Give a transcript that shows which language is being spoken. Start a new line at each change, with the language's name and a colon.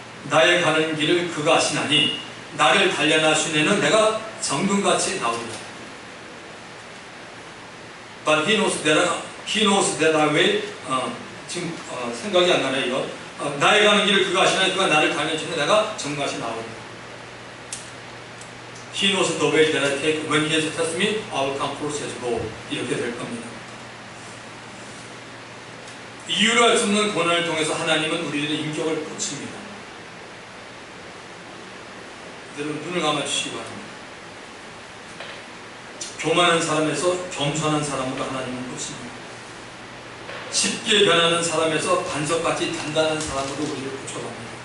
Korean: 나의 가는 길을 그가 아시나니 나를 단련하신 이는 내가 정금같이 나오리라.
English: But he knows that I will.
Korean: 지금 생각이 안 나네 이거. 나의 가는 길을 그가 아시나니 그가 나를 단련하시니 내가 정금같이 나오리라.
English: He knows the way that I take. When he has tested me, I will come forth as gold.
Korean: 이렇게 될 겁니다. 이유를 알 수 없는 고난을 통해서 하나님은 우리들의 인격을 고칩니다. 여러분 눈을 감아주시기 바랍니다. 교만한 사람에서 겸손한 사람으로 하나님은 고칩니다. 쉽게 변하는 사람에서 반석같이 단단한 사람으로 우리를 고쳐갑니다.